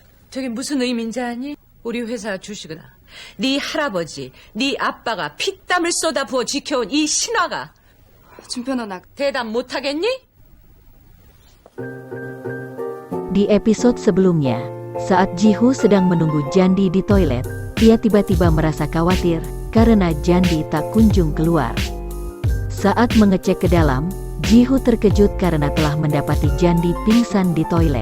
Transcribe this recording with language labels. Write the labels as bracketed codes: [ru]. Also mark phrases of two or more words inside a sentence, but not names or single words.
[ko] 저게 무슨 의미인지 아니? 우리 회사 주식은 네 할아버지, 네 아빠가 피땀을 쏟아 부어 지켜온 이 신화가 준표 너 나. 대답 못하겠니? [id] Di episode sebelumnya, saat Ji-Hoo sedang menunggu Jandi di toilet, ia tiba-tiba merasa khawatir karena Jandi tak kunjung keluar. Saat mengecek ke dalam, Ji-Hoo terkejut karena telah mendapati Jandi pingsan di toilet.